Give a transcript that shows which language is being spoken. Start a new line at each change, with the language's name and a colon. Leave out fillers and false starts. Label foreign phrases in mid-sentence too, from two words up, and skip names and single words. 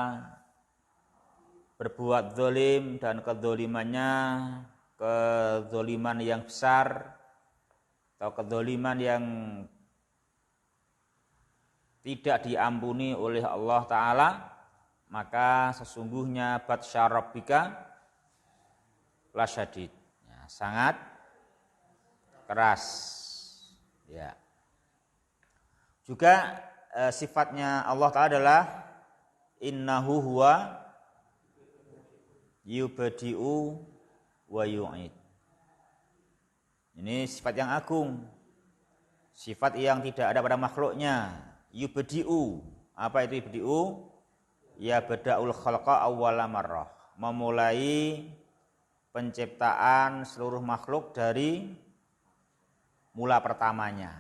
Indonesian: berbuat zalim dan kezalimannya kezaliman yang besar atau kezaliman yang tidak diampuni oleh Allah Ta'ala, maka sesungguhnya
Arabic: بطش ربك لشديد,
Indonesian: ya, sangat keras, ya. Juga sifatnya Allah Ta'ala adalah
Arabic: إنه هو يبدئ ويعيد.
Indonesian: Ini sifat yang agung, sifat yang tidak ada pada makhluknya. Yubadi'u, apa itu yubadi'u?
Arabic: يبدأ الخلق أول مرة,
Indonesian: memulai penciptaan seluruh makhluk dari mula pertamanya.